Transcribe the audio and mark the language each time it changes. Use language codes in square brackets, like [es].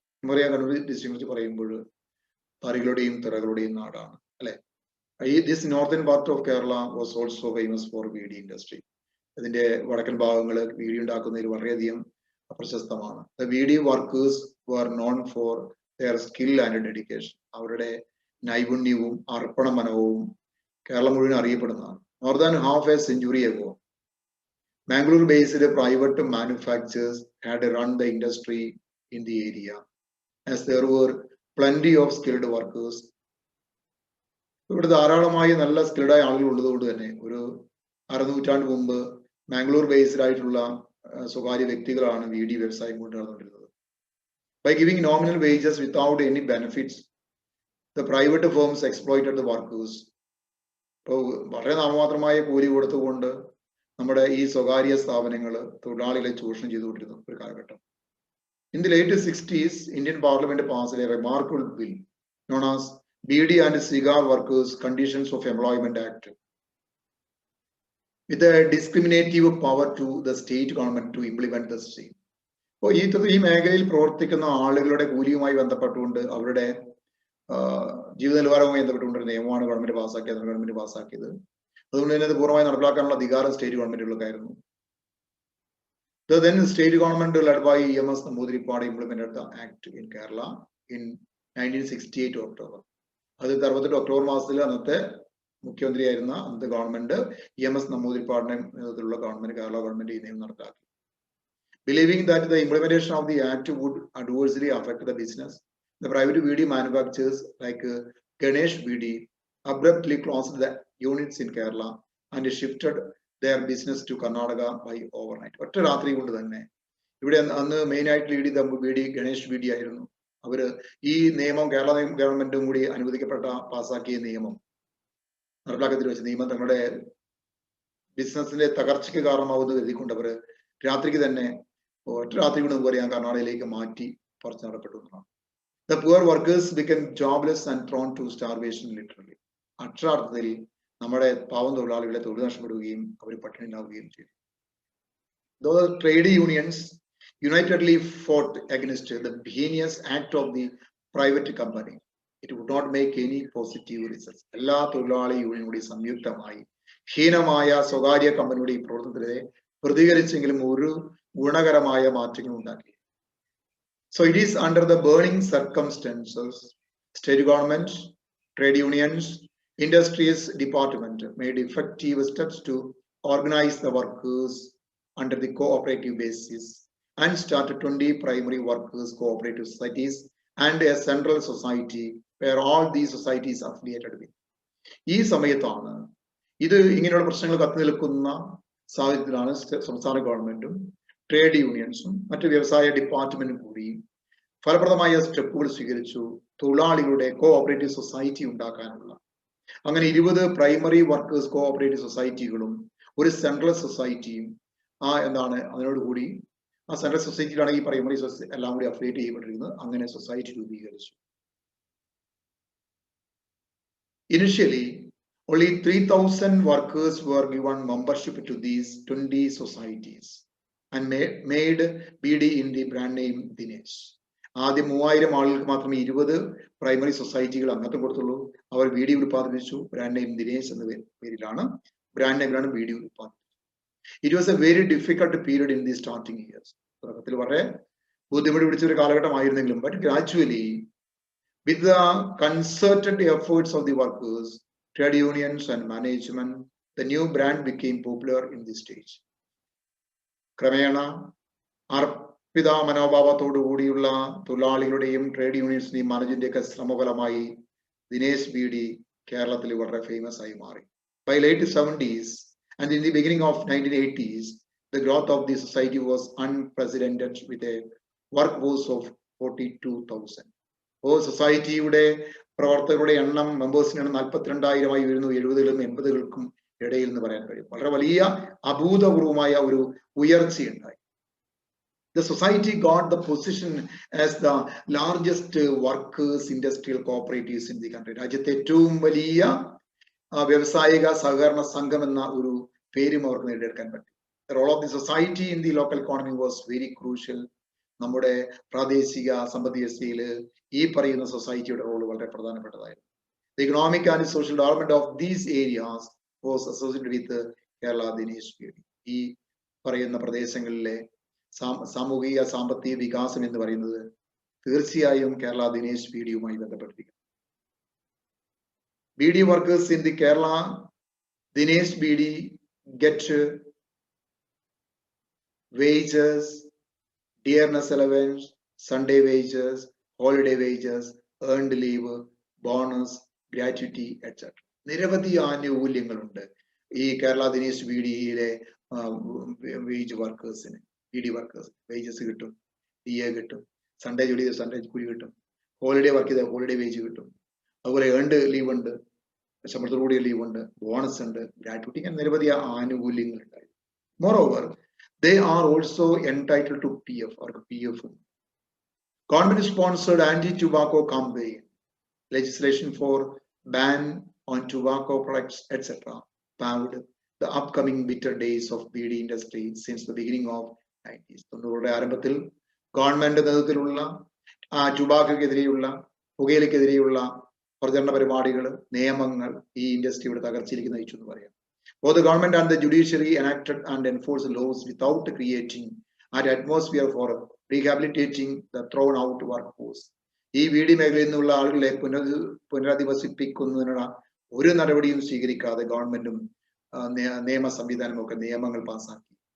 [ml] നമുക്കറിയാം കണ്ണൂർ ഡിസ്ട്രിക്റ്റിനെ കുറിച്ച് പറയുമ്പോൾ തറികളുടെയും തിറകളുടെയും നാടാണ് അല്ലെ. [en] This northern part of Kerala was also famous for BD industry. [ml] ഇതിന്റെ വടക്കൻ ഭാഗങ്ങൾ BD ഉണ്ടാക്കുന്നതിൽ വളരെയധികം പ്രശസ്തമാണ്. [en] The BD workers were known for their skill and dedication. [ml] അവരുടെ നൈപുണ്യവും അർപ്പണ മനോവും കേരളം മുഴുവൻ അറിയപ്പെടുന്നതാണ്. [en] More than half a century ago, Bangalore-based private manufacturers had run the industry in the area, as there were plenty of skilled workers. [ml] ഇവിടെ ധാരാളമായി നല്ല സ്കിൽഡായ ആളുകൾ ഉള്ളതുകൊണ്ട് തന്നെ ഒരു അരനൂറ്റാണ്ട് മുമ്പ് ബാംഗ്ലൂർ ബേസ്ഡ് ആയിട്ടുള്ള സ്വകാര്യ വ്യക്തികളാണ് BD വ്യവസായം കൊണ്ട് നടന്നുകൊണ്ടിരുന്നത്. [en] By giving nominal wages without any benefits, the private firms exploited the workers. [ml] ഇപ്പോൾ വളരെ നാമമാത്രമായ കൂലി കൊടുത്തുകൊണ്ട് നമ്മുടെ ഈ സ്വകാര്യ സ്ഥാപനങ്ങൾ തൊഴിലാളികളെ ചൂഷണം ചെയ്തുകൊണ്ടിരുന്ന ഒരു കാലഘട്ടം. [en] In the late 60s, Indian Parliament passed a remarkable bill known as BD and Cigar Workers Conditions of Employment Act, with a discriminative power to the state government to implement the same. [ml] അപ്പോൾ ഈ മേഖലയിൽ പ്രവർത്തിക്കുന്ന ആളുകളുടെ കൂലിയുമായി ബന്ധപ്പെട്ടുകൊണ്ട് അവരുടെ ജീവിത നിലവാരവുമായി ബന്ധപ്പെട്ടുകൊണ്ട് നിയമമാണ് ഗവൺമെന്റ് പാസ്സാക്കിയത്. അതുകൊണ്ട് തന്നെ അത് പൂർണ്ണമായി നടപ്പിലാക്കാനുള്ള അധികാരം state ഗവൺമെന്റുകൾക്കായിരുന്നു. [en] The then state government led by EMS Namboodiripad implemented the act in Kerala in 1968 October. [ml] 1968 October മാസത്തിൽ അന്നത്തെ മുഖ്യമന്ത്രിയായിരുന്ന അന്നത്തെ ഗവൺമെന്റ് EMS Namboodiripadiന്റെ നേതൃത്വത്തിലുള്ള ഗവൺമെന്റ് കേരള ഗവൺമെന്റ് ഈ നിയമം നടപ്പാക്കി. [en] Believing that the implementation of the act would adversely affect the business, the private BD manufacturers like Ganesh BD abruptly closed the units in Kerala and shifted their business to Karnataka by overnight. [ml] ഒറ്റ രാത്രി കൊണ്ട് തന്നെ ഇവിടെ അന്ന് main ആയിട്ട് lead ചെയ്ത BD Ganesh BD ആയിരുന്നു. അവര് ഈ നിയമം കേരള ഗവൺമെന്റും കൂടി അനുവദിക്കപ്പെട്ട പാസ്സാക്കിയ നിയമം നടപ്പിലാക്കത്തിൽ വെച്ച നിയമം തങ്ങളുടെ ബിസിനസിന്റെ തകർച്ചയ്ക്ക് കാരണമാവുന്നത് കരുതിക്കൊണ്ട് അവര് രാത്രിക്ക് തന്നെ ഒറ്റ രാത്രി കൊണ്ട് പറയാൻ കർണാടകയിലേക്ക് മാറ്റി പറിച്ചു നടപ്പെട്ടു എന്നാണ്. [en] The poor workers became jobless and thrown to starvation literally. [ml] അക്ഷരാർത്ഥത്തിൽ നമ്മുടെ പാവം തൊഴിലാളികളെ തൊഴിൽ നഷ്ടപ്പെടുകയും അവർ പട്ടിണി ഉണ്ടാവുകയും ചെയ്തു. [en] The trade unions unitedly fought against the heinous act of the private company. It would not make any positive results. [ml] എല്ലാ തൊഴിലാളി യൂണിയനും കൂടി സംയുക്തമായി ഹീനമായ സ്വകാര്യ കമ്പനിയുടെ ഈ പ്രവർത്തനത്തിനെതിരെ പ്രതികരിച്ചെങ്കിലും ഒരു ഗുണകരമായ മാറ്റങ്ങൾ ഉണ്ടാക്കി. So it is under the burning circumstances, state government, trade unions, industries department made effective steps to organize the workers under the cooperative basis and started 20 primary workers cooperative societies and a central society where all these societies affiliated with. ഈ സമയത്താണ് ഇത് ഇങ്ങനെയുള്ള പ്രശ്നങ്ങൾ കത്തി നിൽക്കുന്ന സാഹചര്യത്തിലാണ് സംസ്ഥാന ഗവൺമെന്റും ട്രേഡ് യൂണിയൻസും മറ്റ് വ്യവസായ ഡിപ്പാർട്ട്മെന്റും കൂടി ഫലപ്രദമായ സ്റ്റെപ്പുകൾ സ്വീകരിച്ചു തൊഴിലാളികളുടെ കോഓപ്പറേറ്റീവ് സൊസൈറ്റി ഉണ്ടാക്കാനുള്ള. അങ്ങനെ 20 പ്രൈമറി വർക്കേഴ്സ് കോഓപ്പറേറ്റീവ് സൊസൈറ്റികളും ഒരു സെൻട്രൽ സൊസൈറ്റിയും അതിനോടുകൂടി ആ സെൻട്രൽ സൊസൈറ്റിയിലാണ് ഈ പ്രൈമറി എല്ലാം കൂടി അഫിലിയേറ്റ് ചെയ്യപ്പെട്ടിരിക്കുന്നത്. അങ്ങനെ സൊസൈറ്റി രൂപീകരിച്ചു. [en] Initially, Only 3,000 workers were given membership to these 20 societies and made BD in the brand name Dinesh. [ml] ആദ്യം 3000 ആളുകൾക്ക് മാത്രമേ 20 പ്രൈമറി സൊസൈറ്റികൾ അംഗത്വം കൊടുത്തുള്ളൂ. അവർ BD ഉൽപ്പാദിപ്പിച്ചു. ബ്രാൻഡ് നെയിം ദിനേശ് എന്ന പേരിലാണ്, brand നെയിമിലാണ് BD ഉൽപ്പാദിപ്പിച്ചത്. [en] It was a very difficult period in the starting years. [ml] തുടക്കത്തിൽ വളരെ ബുദ്ധിമുട്ട് പിടിച്ച ഒരു കാലഘട്ടമായിരുന്നെങ്കിലും, [en] but gradually with the concerted efforts of the workers, trade unions and management, the new brand became popular in this stage. [ml] ക്രമേണ അർപ്പിത മനോഭാവത്തോടു കൂടിയുള്ള തൊഴിലാളികളുടെയും trade യൂണിയൻസിന്റെയും മാനേജ്മെന്റിന്റെയൊക്കെ ശ്രമഫലമായി Dinesh BD കേരളത്തിൽ വളരെ famous ആയി മാറി. [en] By late 70s and in the beginning of 1980s, the growth of the society was unprecedented with a workforce of 42,000. [ml] സൊസൈറ്റിയുടെ പ്രവർത്തകരുടെ എണ്ണം, മെമ്പേഴ്സിന്റെ എണ്ണം 42,000 ഉയരുന്നു. 70കളിലും 80കൾക്കും ഇടയിൽ എന്ന് പറയാൻ കഴിയും. വളരെ വലിയ അഭൂതപൂർവമായ ഒരു ഉയർച്ചയുണ്ടായി. [en] The society got the position as the largest workers industrial cooperatives in the country. [ml] രാജ്യത്തെ ഏറ്റവും വലിയ വ്യവസായിക സഹകരണ സംഘം എന്ന ഒരു പേരും അവർക്ക് നേടിയെടുക്കാൻ പറ്റി. [en] The role of the society in the local economy was very crucial. [ml] നമ്മുടെ പ്രാദേശിക സമ്പദ് വ്യവസ്ഥയിൽ ഈ പറയുന്ന സൊസൈറ്റിയുടെ റോൾ വളരെ പ്രധാനപ്പെട്ടതായിരുന്നു. [en] The economic and social development of these areas was associated with Kerala Dinesh BD. [ml] ഈ പറയുന്ന പ്രദേശങ്ങളിലെ സാമൂഹിക സാമ്പത്തിക വികാസം എന്ന് പറയുന്നത് തീർച്ചയായും കേരള ദിനേശ് BDയുമായി ബന്ധപ്പെട്ടിരിക്കുന്നു. [en] BD workers in the Kerala Dinesh BD get wages, dearness allowance, Sunday wages, holiday wages, earned leave, bonus, gratuity, etc. [ml] നിരവധി ആനുകൂല്യങ്ങളുണ്ട് ഈ Kerala Dinesh BDയിലെ wage വർക്കേഴ്സിന്. BD workers wages കിട്ടും, DA കിട്ടും, സൺഡേ ജോലി ചെയ്ത് സൺഡേ കൂലി കിട്ടും, ഹോളിഡേ വർക്ക് ചെയ്ത ഹോളിഡേ വേജ് കിട്ടും, അതുപോലെ ഏൺഡ് ലീവ് ഉണ്ട്, ശമ്പളത്തോടുകൂടിയ ലീവ് ഉണ്ട്, ബോണസ് ഉണ്ട്, ഗ്രാറ്റുവിറ്റി, അങ്ങനെ നിരവധി ആനുകൂല്യങ്ങൾ ഉണ്ടായി. [en] Moreover, they are also entitled to PF or PF. Government sponsored anti-tobacco campaign, legislation for ban on tobacco products, etc. paved the upcoming bitter days of BD industry since the beginning of 90s. [ml] തൊണ്ണൂറുകളുടെ ആരംഭത്തിൽ government നേതൃത്വത്തിലുള്ള ടുബാക്കോക്കെതിരെയുള്ള, പുകയിലക്കെതിരെയുള്ള പ്രചരണ പരിപാടികൾ, നിയമങ്ങൾ ഈ ഇൻഡസ്ട്രിയുടെ തകർച്ചയിലേക്ക് നയിച്ചു എന്ന് പറയാം. [en] Both the government and the judiciary enacted and enforced laws without creating an atmosphere for rehabilitating the thrown out workforce. [ml] ഈ BD മേഖലയിൽ നിന്നുള്ള ആളുകളെ പുനരധിവസിപ്പിക്കുന്നതിനുള്ള ഒരു നടപടിയും സ്വീകരിക്കാതെ ഗവൺമെന്റും നിയമ സംവിധാനവും ഒക്കെ നിയമങ്ങൾ പാസാക്കി.